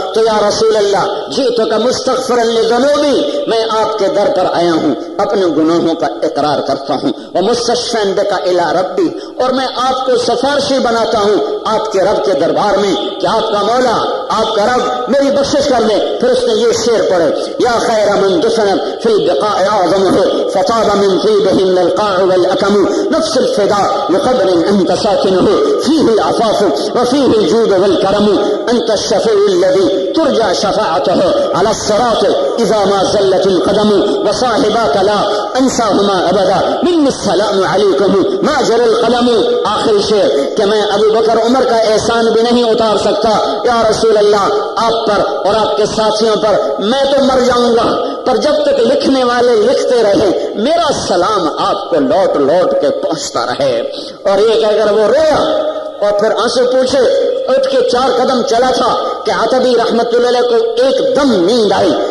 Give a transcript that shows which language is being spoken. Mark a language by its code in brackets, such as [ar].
[ur] تو [ar] یا رسول اللہ جئتک مستغفرا لذنوبی، [ur] میں آپ کے در پر آیا ہوں، اپنے گناہوں کا اقرار کرتا ہوں. [ar] ومستشفعا بک الی ربی، [ur] اور میں آپ کو سفارشی بناتا ہوں آپ کے رب کے دربار میں کہ آپ کا مولا، آپ کا رب میری بخشش کر دے. پھر اس نے یہ شعر پڑھے، [ar] یا خیر من دفن فی البقاء اعظمہ فطاب من طیبہن القاع والاکم نفس الفداء لقبر انت ساکن فيه العفاف وفيه الجود والكرم أنت الشفيع الذي ترجى شفاعته على الصراط إذا ما زلت القدم وصاحباك لا أنساهما أبدا مني السلام عليكم ما جرى القلم. [ur] آخری شعر کہ میں ابو بکر عمر کا احسان بھی نہیں اتار سکتا یا رسول اللہ آپ پر اور آپ کے ساتھیوں پر، میں تو مر جاؤں گا، پر جب تک لکھنے والے لکھتے رہے میرا سلام آپ کو لوٹ لوٹ کے پہنچتا رہے. اور یہ کہہ کر وہ رویا اور پھر آنسو پوچھے، اٹھ کے 4 قدم چلا تھا کہ عتبی رحمت اللہ علیہ کو ایک دم نیند آئی.